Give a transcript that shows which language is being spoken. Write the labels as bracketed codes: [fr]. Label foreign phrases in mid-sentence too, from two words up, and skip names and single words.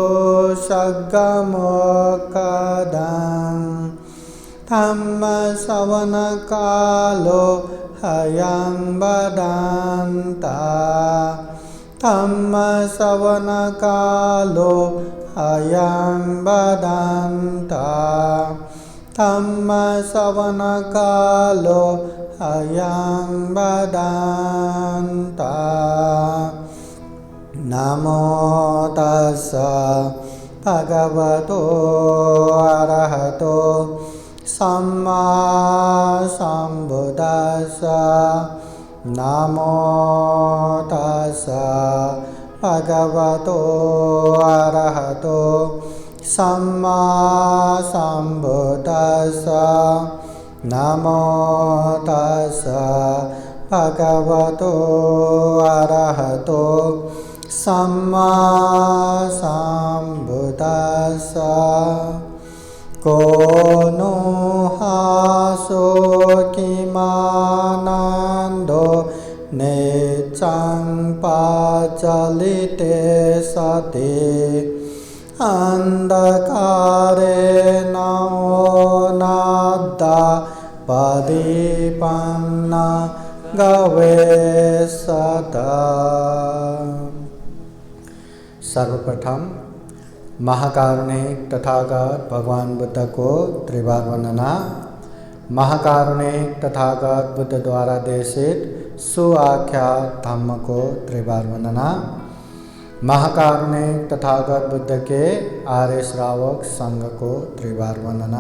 [pi] सद्गमोक्तं धम्मश्रवणकालो ह्यं वदन्ता धम्मश्रवणकालो ह्यं वदन्ता धम्मश्रवणकालो ह्यं वदन्ता। नमो तस्स भगवतो अरहतो सम्मा सम्बुद्दस्स। नमो तस्स भगवतो अरहतो सम्मा सम्बुद्दस्स। नमो तस्स भगवतो अरहतो सम्मा सम्बुद्दस्स। को नो हासो किमानन्दो नेचं प्रचलिते सति अन्धकारे नोनाद्दा प्रदीपन्न गवेषत। [hi] सर्वप्रथम महाकारुणिक तथागत भगवान बुद्ध को त्रिवार वंदना। महाकारुणिक तथागत बुद्ध द्वारा देशित सुआख्यात धम्म को त्रिवार वंदना। महाकारुणिक तथागत बुद्ध के आर्य श्रावक संघ को त्रिवार वंदना।